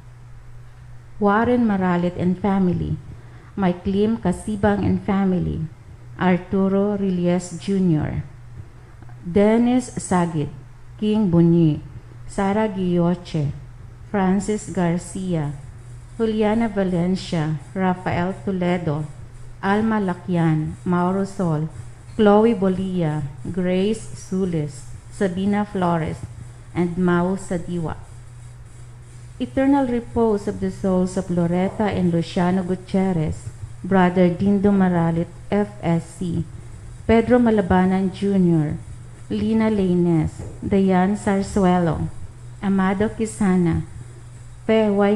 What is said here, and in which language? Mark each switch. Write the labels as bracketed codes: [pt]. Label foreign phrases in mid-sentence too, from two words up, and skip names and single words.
[en] Warren Maralit and family, Mike Lim Casibang and family, Arturo Rilies Jr., Dennis Sagit, King Bunyi, Sara Guilloche, Francis Garcia, Juliana Valencia, Rafael Toledo, Alma Lakyan, Mauro Sol, Chloe Bolia, Grace Sulis, Sabina Flores, and Mau Sadiwa. Eternal repose of the souls of Loretta and Luciano Gutierrez, Brother Dindo Maralit, FSC, Pedro Malabanan Jr., Lina Laines, Dayan Sarsuelo, Amado Quisana, P.Y.